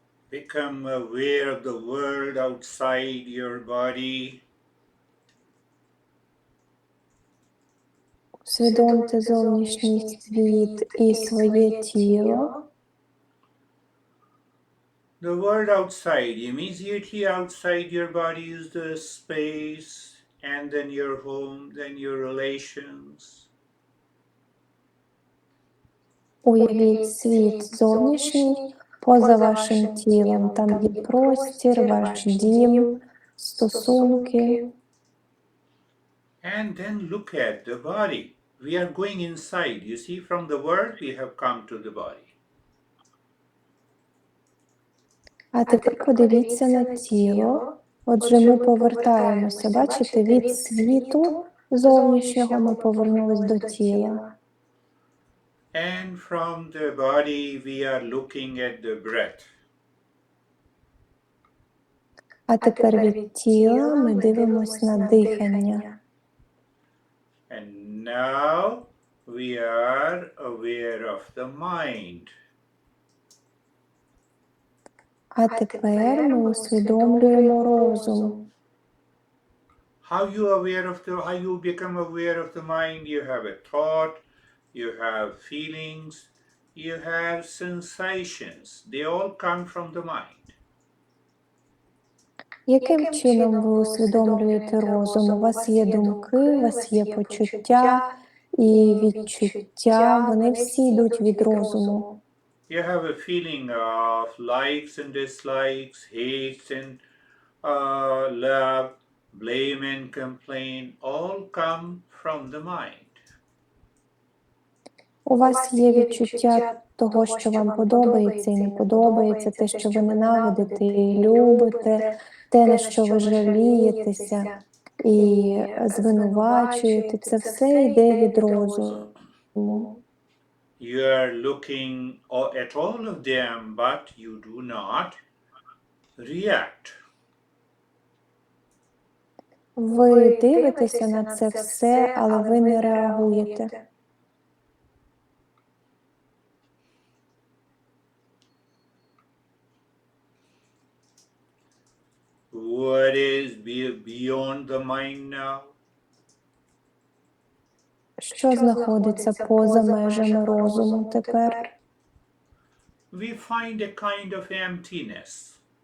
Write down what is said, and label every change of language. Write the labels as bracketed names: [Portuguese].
[English] Become aware of the world outside your body. [Ukrainian] Усвідомте зовнішній світ і своє тіло. [English] The world outside, immediately outside your body is the space, and then your home, then your relations. [Ukrainian] Уявіть світ зовнішній, поза вашим тілом. Там є простір, ваш дім, стосунки. [English] And then look at the body. We are going inside. You see, from the world, we have come to the body. [Ukrainian] А тепер подивіться на тіло. Отже, ми повертаємося. Бачите, від світу зовнішнього ми повернулись до тіла. [English] And from the body, we are looking at the breath. [Ukrainian] А тепер від тіла ми дивимося на дихання. [English] And now we are aware of the mind. [Ukrainian] А тепер ми усвідомлюємо розум. [English] How you become aware of the mind? You have a thought, you have feelings, you have sensations. They all come from the mind. [Ukrainian] Яким чином ви усвідомлюєте розум? У вас є думки, у вас є почуття і відчуття, вони всі йдуть від розуму. [English] You have a feeling of likes and dislikes, hates and love, blame and complaint, all come from the mind. [Ukrainian] У вас є відчуття того, що вам подобається і не подобається, те, що ви ненавидите і любите, те, на що ви жалієтеся і звинувачуєте, це все йде від розуму. [English] You are looking at all of them, but you do not react. [Ukrainian] Ви дивитеся на це все, але ви не реагуєте. [English] What is beyond the mind now? [Ukrainian] Що знаходиться поза межами розуму тепер? [English] We find a kind of emptiness.